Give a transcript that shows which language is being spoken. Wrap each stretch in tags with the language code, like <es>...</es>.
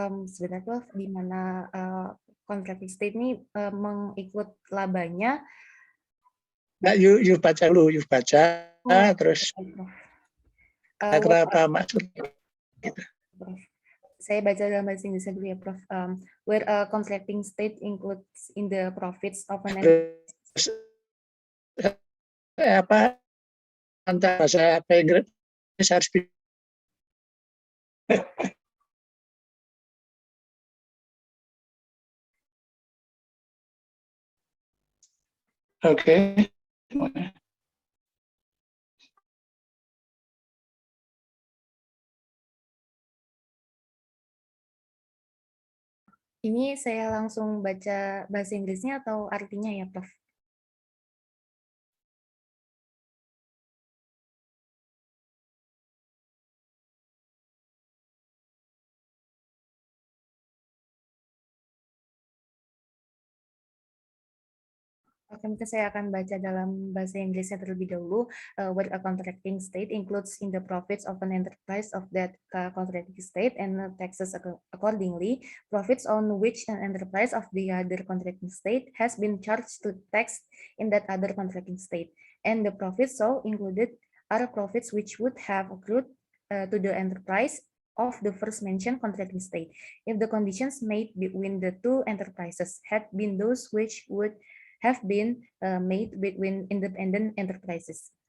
<id>sebenarnya Prof, di mana contracting state ini mengikut labanya. Nah, you baca dulu, terus kenapa maksudnya? Gitu. Saya baca dalam bahasa Inggris dulu ya, Prof.</id> <en>Where a contracting state includes in the profits of an</en> <id>apa antara bahasa Inggris harus Oke. Ini saya langsung baca bahasa Inggrisnya atau artinya ya, Prof? Oke, mungkin saya akan baca dalam bahasa Inggrisnya terlebih dahulu.</id> <en>Where a contracting state includes in the profits of an enterprise of that contracting state and taxes accordingly. Profits on which an enterprise of the other contracting state has been charged to tax in that other contracting state. And the profits so included are profits which would have accrued to the enterprise of the first mentioned contracting state, if the conditions made between the two enterprises had been those which would have been made between independent enterprises.</en>